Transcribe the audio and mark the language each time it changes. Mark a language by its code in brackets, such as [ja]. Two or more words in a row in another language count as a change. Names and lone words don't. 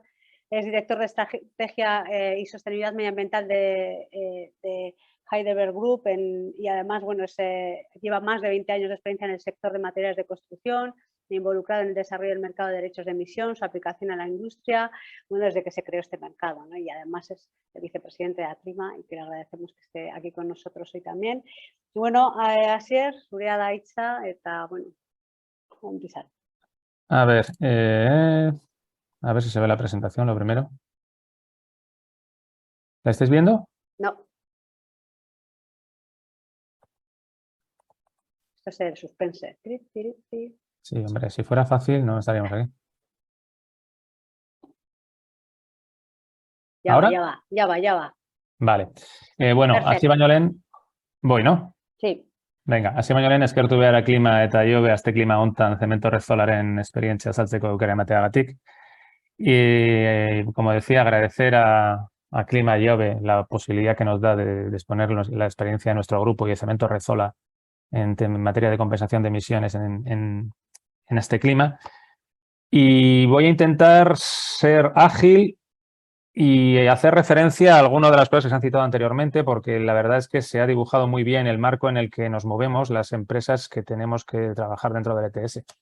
[es] Es director de estrategia y sostenibilidad medioambiental de Heidelberg Group y además, bueno, lleva más de 20 años de experiencia en el sector de materiales de construcción, involucrado en el desarrollo del mercado de derechos de emisión, su aplicación a la industria, bueno, desde que se creó este mercado, ¿no? Y además es el vicepresidente de Atrima y que le agradecemos que esté aquí con nosotros hoy también. Y bueno, Asier, [eu] zurea da hitza, eta, [es] bueno, empezar. A ver si se ve la presentación, lo primero. ¿La estáis viendo? No. Esto es el suspense. Sí, hombre, si fuera fácil no estaríamos aquí. ¿Ahora? Ya va. Vale. Bueno, Perfecto. [eu] hasi baino lehen, [es] voy, ¿no? Sí. Venga, [eu] hasi baino lehen eskertu behar klima eta Iobe azte klima hontan Cemento Rezolaren esperientzia azaltzeko aukera emateagatik. [es] Y, como decía, agradecer a Clima y Iobe la posibilidad que nos da de exponer la experiencia de nuestro grupo y de Cemento Rezola en materia de compensación de emisiones en este clima. Y voy a intentar ser ágil y hacer referencia a algunas de las cosas que se han citado anteriormente, porque la verdad es que se ha dibujado muy bien el marco en el que nos movemos las empresas que tenemos que trabajar dentro del ETS.